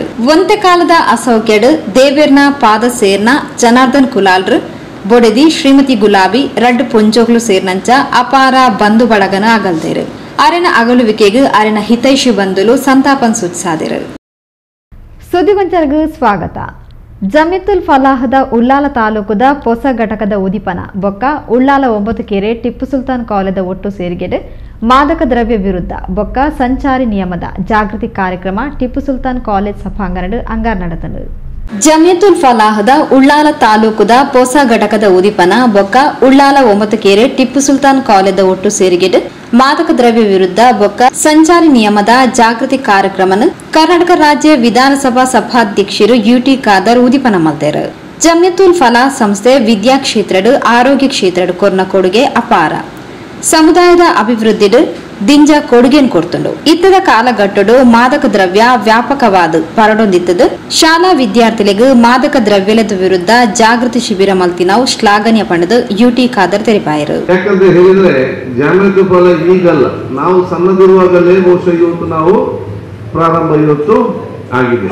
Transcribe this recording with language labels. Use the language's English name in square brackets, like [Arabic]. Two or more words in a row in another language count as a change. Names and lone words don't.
[Tulu] ಒಂತೆ ಕಾಲದ ಅಸೌಕ್ಯಡು ದೇವೇರ್ನ ಪಾದ ಸೇರ್ನ ಜನಾರ್ದನ್ ಕುಲಾಲ್ರು ಬೊಡೆದಿ ಶ್ರೀಮತಿ ಗುಲಾಬಿ ರಡ್ಡು ಪೊಂಜೋಗ್ಲು ಸೇರ್ನಂಚ ಅಪಾರ ಬಂಧು ಬಳಗನ ಅಗಲ್ದೇರು. ಅರೆನ ಅಗಲುವಿಕೆಗೆ ಅರೆನ ಹಿತೈಷಿ ಬಂಧುಲು ಸಂತಾಪನ್ ಸೂಚಿಸಿದರು. ಸುದ್ದಿಗೊಂಚರ್ಗೂ ಸ್ವಾಗತ. ಜಮಿಯತುಲ್ ಫಲಾಹದ ಉಳ್ಳಾಲ ತಾಲೂಕುದ ಪೊಸ ಘಟಕದ ಉದಿಪನ ಬೊಕ್ಕ ಉಳ್ಳಾಲ 9 ಕೆರೆ ಟಿಪ್ಪು ಸುಲ್ತಾನ್ ಕಾಲೇಜದ ಒಟ್ಟು ಸೇರಿಗೆಡೆ ಮಾದಕ ದ್ರವ್ಯ ವಿರುದ್ಧ ಬೊಕ್ಕ ಸಂಚಾರಿ ನಿಯಮದ ಜಾಗೃತಿ ಕಾರ್ಯಕ್ರಮ ಟಿಪ್ಪು ಸುಲ್ತಾನ್ ಕಾಲೇಜ್ ಸಭಾಂಗಣ ಅಂಗಾರ್ ನಡೆದನು. ಜಮಿಯತುಲ್ ಫಲಾಹದ ಉಳ್ಳಾಲ ತಾಲೂಕುದ ಪೊಸ ಘಟಕದ ಉದಿಪನ ಬೊಕ್ಕ ಉಳ್ಳಾಲ 9 ಕೆರೆ ಟಿಪ್ಪು ಸುಲ್ತಾನ್ ಕಾಲೇಜದ ಒಟ್ಟು ಸೇರಿಗೆಡೆ ಮಾದಕ ದ್ರವ್ಯ ವಿರುದ್ಧ ಬೊಕ್ಕ ಸಂಚಾರಿ ನಿಯಮದ ಜಾಗೃತಿ ಕಾರ್ಯಕ್ರಮನ ಕರ್ನಾಟಕ ರಾಜ್ಯ ವಿಧಾನಸಭಾ ಸಭಾಧ್ಯಕ್ಷರು UT ಖಾದರ್ ಉದಿಪನ ಮಲ್ದೇರು. ಜಮಿಯತುಲ್ ಫಲಾ ಸಂಸ್ಥೆ ವಿದ್ಯಾ ಕ್ಷೇತ್ರಡು ಆರೋಗ್ಯ ಕ್ಷೇತ್ರಡು ಕೊರ್ನ ಕೊಡುಗೆ ಅಪಾರ. ಸಮುದಾಯದ ಅಭಿವೃದ್ಧಿಡು ದಿಂಜ ಕೊಡುಗೆನ್ ಕೊಡ್ತುಂಡು. ಇತ್ತದ ಕಾಲಘಟ್ಟಡು ಮಾದಕ ದ್ರವ್ಯ ವ್ಯಾಪಕವಾದ ಪರಡೊಂದಿತ್ತದು. ಶಾಲಾ ವಿದ್ಯಾರ್ಥಿಗಳಿಗೂ ಮಾದಕ ದ್ರವ್ಯದ ವಿರುದ್ಧ ಜಾಗೃತಿ ಶಿಬಿರ ಮಲ್ತಿನಾವು ಶ್ಲಾಘನೀಯ ಪಂಡದು UT ಖಾದರ್ ತೆರಿಪಾಯರು. [Kannada] ಯಾಕಂದ್ರೆ ಹೇಳಿದ್ರೆ ಜಾಮಿಯತುಲ್ ಫಲಾ ಈಗಲ್ಲ, ನಾವು ಸಣ್ಣದಿರುವಾಗಲೇ ಬಹುಶಃ ಇವತ್ತು ನಾವು ಪ್ರಾರಂಭ ಇವತ್ತು ಆಗಿದೆ.